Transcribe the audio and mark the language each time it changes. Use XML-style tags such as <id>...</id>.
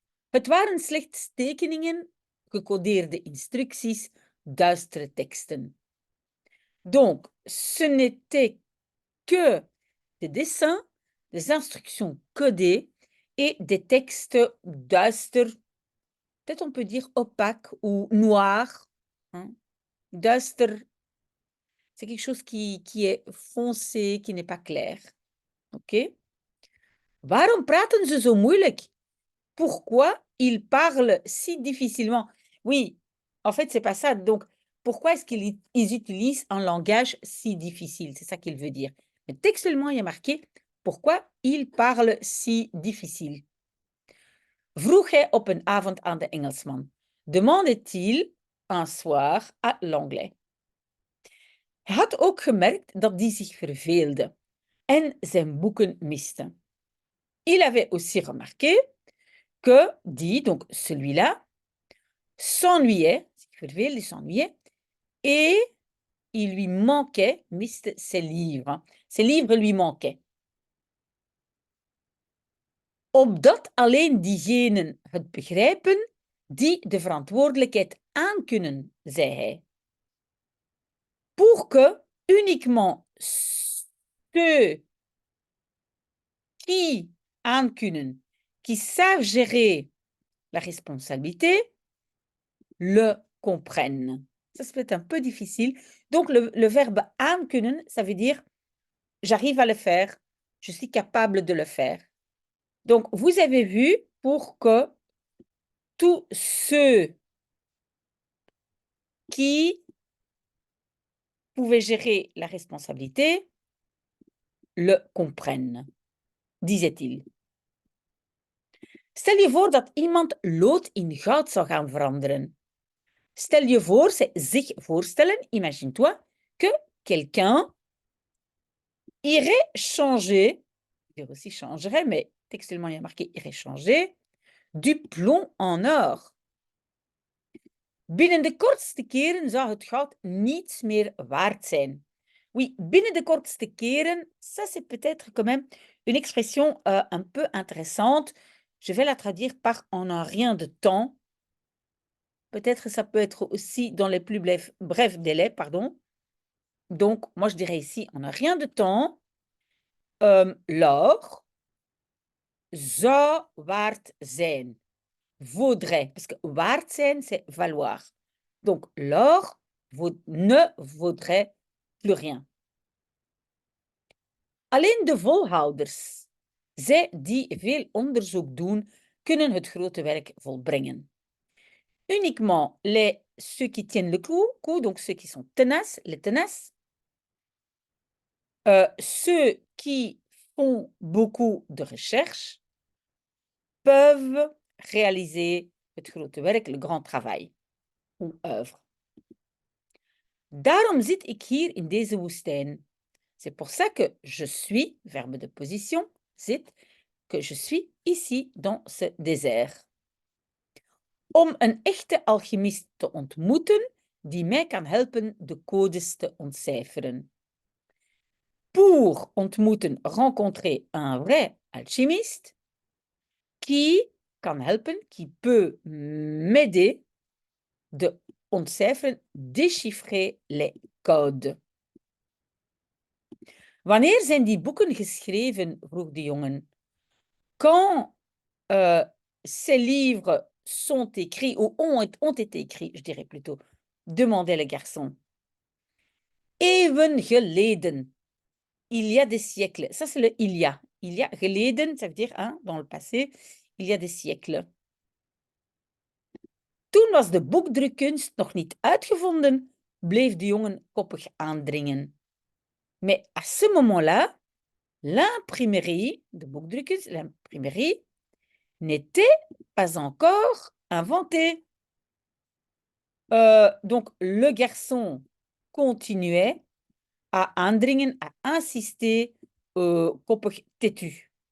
<nl>Het waren slechts tekeningen, gecodeerde instructies, duistere teksten.</nl> <fr>Donc, ce n'était que des dessins, des instructions codées et des textes duister, peut-être on peut dire opaque ou noir. Hein? Duister, c'est quelque chose qui est foncé, qui n'est pas clair. Ok?</fr> <nl>Waarom praten ze zo moeilijk?</nl> <fr>Pourquoi ils parlent si difficilement? Oui, en fait, c'est pas ça. Donc, pourquoi est-ce qu'ils utilisent un langage si difficile? C'est ça qu'il veut dire. Mais textuellement, il y a marqué pourquoi ils parlent si difficile.</fr> <nl>Vroeg hij op een avond aan de Engelsman.</nl> <fr>Demande-t-il un soir à l'anglais.</fr> <nl>Hij had ook gemerkt dat die zich verveelde en zijn boeken miste.</nl> <fr>Il avait aussi remarqué que dit, donc celui-là, s'ennuyait, il s'ennuyait, et il lui manquait, miste, ses livres. Ses livres lui manquaient.</fr> <nl>Opdat alleen diegenen het begrijpen die de verantwoordelijkheid aankunnen, zei hij.</nl> <fr>Pour que uniquement ceux qui aankunnen, qui savent gérer la responsabilité, le comprennent. Ça peut être un peu difficile. Donc, le verbe aankunnen, ça veut dire j'arrive à le faire, je suis capable de le faire. Donc, vous avez vu, pour que tous ceux qui pouvaient gérer la responsabilité le comprennent, disait-il.</fr> <nl>Stel je voor dat iemand lood in goud zou gaan veranderen. Stel je voor,</nl> <fr>c'est</fr> <nl>zich voorstellen,</nl> <fr>imagine-toi, que quelqu'un irait changer, dire aussi changerait, mais textuellement il y a marqué irait changer, du plomb en or.</fr> <nl>Binnen de kortste keren zou het goud niets meer waard zijn.</nl> <fr>Oui,</fr> <nl>binnen de kortste keren,</nl> <fr>ça c'est peut-être quand même une expression un peu intéressante. Je vais la traduire par en un rien de temps. Peut-être ça peut être aussi dans les plus brefs délais, pardon. Donc, moi je dirais ici en un rien de temps, l'or</fr> <nl>zou waard zijn.</nl> <fr>Vaudrait, parce que</fr> <nl>waard zijn,</nl> <fr>c'est valoir. Donc, l'or ne vaudrait plus rien.</fr> <nl>Alleen de volhouders, zij die veel onderzoek doen, kunnen het grote werk volbrengen.</nl> <fr>Uniquement ceux qui tiennent le coup, donc ceux qui sont tenaces, les tenaces, ceux qui font beaucoup de recherches, peuvent réaliser</fr> <nl>het grote werk,</nl> <fr>le grand travail, ou œuvre.</fr> <nl>Daarom zit ik hier in deze woestijn.</nl> <fr>C'est pour ça que je suis, verbe de position, zit, que je suis ici dans ce désert.</fr> <nl>Om een echte alchimist te ontmoeten, die mij kan helpen de codes te ontcijferen.</nl> <fr>Pour ontmoeten, rencontrer un vrai alchimiste, qui</fr> <nl>kan helpen,</nl> <fr>qui peut m'aider de ontcijferen, déchiffrer les codes.</fr> <nl>Wanneer zijn die boeken geschreven? Vroeg de jongen.</nl> <fr>Quand ces livres sont écrits ou ont été écrits, je dirais plutôt, demandait le garçon.</fr> <nl>Even geleden.</nl> <fr>Il y a des siècles. Ça, c'est le il y a. Il y a geleden, ça veut dire hein, dans le passé, il y a des siècles.</fr> <nl>Toen was de boekdrukkunst nog niet uitgevonden, bleef de jongen koppig aandringen.</nl> <fr>Mais à ce moment-là, l'imprimerie,</fr> <nl>de boekdrukkunst,</nl> <fr>l'imprimerie, n'était pas encore inventée. Donc, le garçon continuait à aandringen, à insister, koppig têtu.</fr>